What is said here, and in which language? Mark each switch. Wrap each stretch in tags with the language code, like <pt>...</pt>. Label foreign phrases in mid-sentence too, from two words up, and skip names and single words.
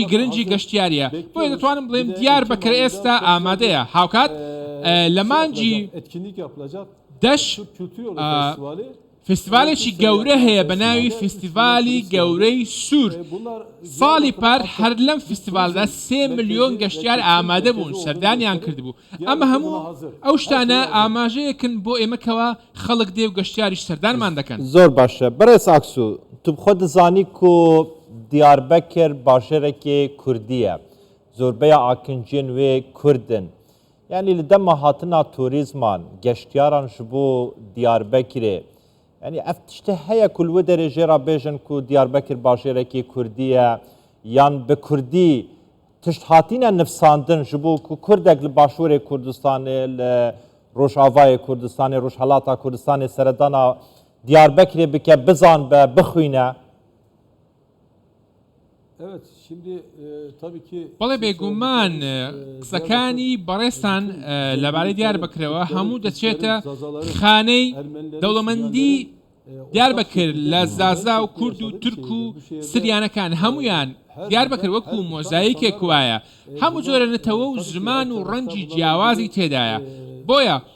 <ckb>گرنگی گەشتیاریە بۆیە دەتوانم بڵێم دیاربەکر ئێستا ئامادەیە هاوکات لە مانجی دەش فستیڤالێکی گەورە هەیە بە ناوی فستیڤالی گەورەی سوور ساڵی پار هەر لەم فستیڤالدا 3 ملیۆن گەشتیار ئامادە بوون سەردانیان کردبوو ئەمە هەموو ئەو شتانە ئاماژەیەکن بۆ ئێمەکەوە خەڵک دێ و گەشتیاریش سەردانمان دەکەن زۆر باشە</ckb> <ku>بەڕێز ئاکسو تو خۆ دەزانی و دیاربەکر باژێرێکی کوردیە زۆربەیە ئاکنجیên wê کوردن yani li dema hatina turîzman geştyaran ji bo Diyarbekirê yani ev tiştê heye ku li wê derê jê ra bêjin ku Diyarbekir bažêrekî Kurdî ye yan bi Kurdî tişt hatîne nifsandin ji bo ku Kurdek li Başûrê Kurdistanê li Rojavayê Kurdistanê Rojhelata Kurdistanê seredana Diyarbekirê bike bizanbe bixwîne.</ku> <tr>Evet, şimdi tabii ki</tr> <ckb>بەڵێ بێگومان قسەکانی بەڕێستان لەبارەی دیاربەکرەوە هەموو دەچێتە خانەی دەوڵەمەندی دیاربەکر لە زازا و کورد و تورک و سریانەکان هەمویان دیاربەکر وەکو مۆزاییکێک وایە هەموو جۆرە نەتەوە و زمان و ڕەنگی جیاوازی تێدایە بۆیە</ckb>